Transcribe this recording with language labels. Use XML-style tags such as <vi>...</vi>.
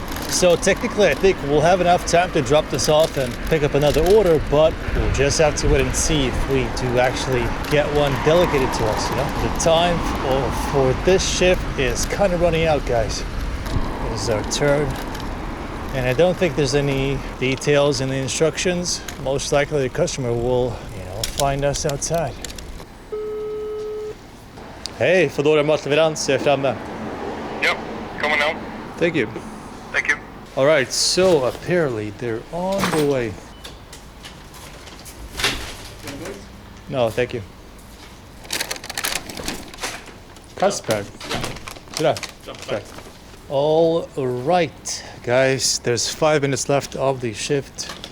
<en>So technically, I think we'll have enough time to drop this off and pick up another order, but we'll just have to wait and see if we do actually get one delegated to us, you know? The time for this shift is kind of running out, guys. This is our turn. And I don't think there's any details in the instructions. Most likely the customer will, find us outside.</en> <sv>Hej, Foodora matleverans, jag är framme.</sv> <en>Yep, coming now. Thank you. Thank you. All right, so apparently they're on the way. No, thank you. Kasper. Good. All right, guys, there's 5 minutes left of the shift.</en>